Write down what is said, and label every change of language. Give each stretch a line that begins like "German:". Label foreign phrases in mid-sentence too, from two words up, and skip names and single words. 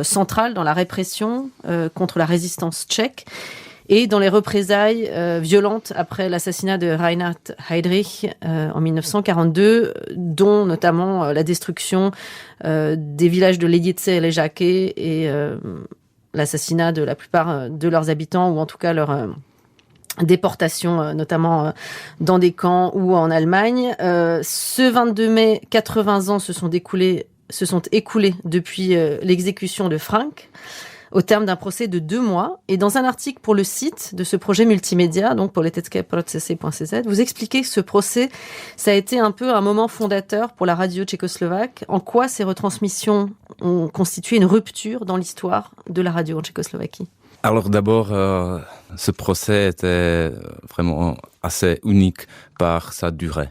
French: central dans la répression contre la résistance tchèque et dans les représailles violentes après l'assassinat de Reinhard Heydrich en 1942, dont notamment la destruction des villages de Lidice et Ležáky et l'assassinat de la plupart de leurs habitants, ou en tout cas leur déportation, notamment dans des camps ou en Allemagne. Ce 22 mai, 80 ans se sont écoulés depuis l'exécution de Frank, au terme d'un procès de 2 mois. Et dans un article pour le site de ce projet multimédia, donc politické-procesy.cz, vous expliquez que ce procès, ça a été un peu un moment fondateur pour la radio tchécoslovaque. En quoi ces retransmissions ont constitué une rupture dans l'histoire de la radio en Tchécoslovaquie? Alors d'abord, ce procès était vraiment assez unique par sa durée.